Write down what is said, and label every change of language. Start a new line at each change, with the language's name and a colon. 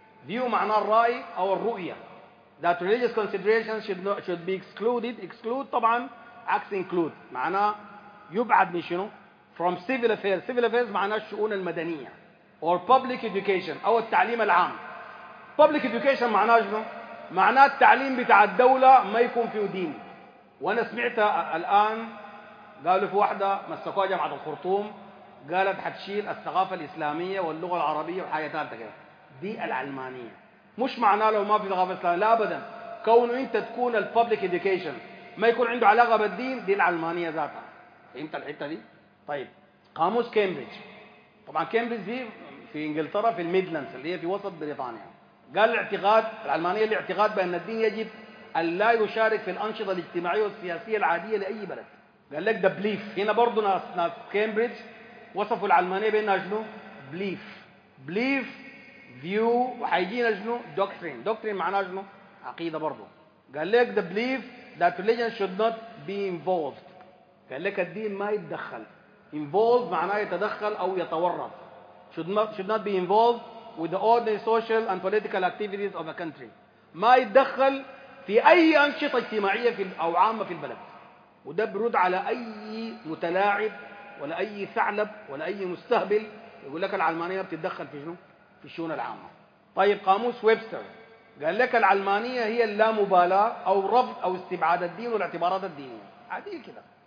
Arabic: View معناه الرأي أو الرؤية.
English: That religious considerations should be excluded.
Arabic: Exclude طبعاً عكس include. معناه يبعد من شنو؟
English: From civil affairs. Civil affairs
Arabic: معناه الشؤون المدنية.
English: Or public education
Arabic: أو التعليم العام. Public education معناه شنو؟ معناه التعليم بتاع الدولة ما يكون فيه دين. وأنا سمعت الآن قالوا في واحدة مسكوها جامعة الخرطوم قالت حتشيل الثقافة الإسلامية واللغة العربية وحاجة ثالثة كده، دي العلمانية. مش معناه لو ما في ثقافة إسلامية، لا أبدا، كونه أنت تكون الببليك إديوكيشن ما يكون عنده علاقة بالدين، دي العلمانية ذاتها. فهمت الحتة دي؟ طيب قاموس كامبريدج، طبعا كامبريدج دي في إنجلترا في الميدلاندز اللي هي في وسط بريطانيا، قال الاعتقاد العلمانية الاعتقاد بأن الدين يجب أن لا يشارك في الأنشطة الاجتماعية والسياسية العادية لأي بلد. قال لك ده بليف. هنا برضو ناس كامبريدج وصفوا العلمانية بأنها جنو بليف، بليف فيو، وحيجينا جنو دوكترين، دوكترين معناه جنو عقيدة برضو. قال لك ده بليف
English: that religion should not be involved.
Arabic: قال لك الدين ما يتدخل، involved معناه يتدخل أو يتورط،
English: should not be involved with the ordinary social and political activities of a country.
Arabic: ما يتدخل في أي أنشطة اجتماعية في أو عامة في البلد، وده برد على أي متلاعب ولا أي ثعلب ولا أي مستهبل يقول لك العلمانية بتتدخل في شنو؟ في الشؤون العامة. طيب قاموس ويبستر قال لك العلمانية هي اللامبالاة أو رفض أو استبعاد الدين والاعتبارات الدينية، عادي كده.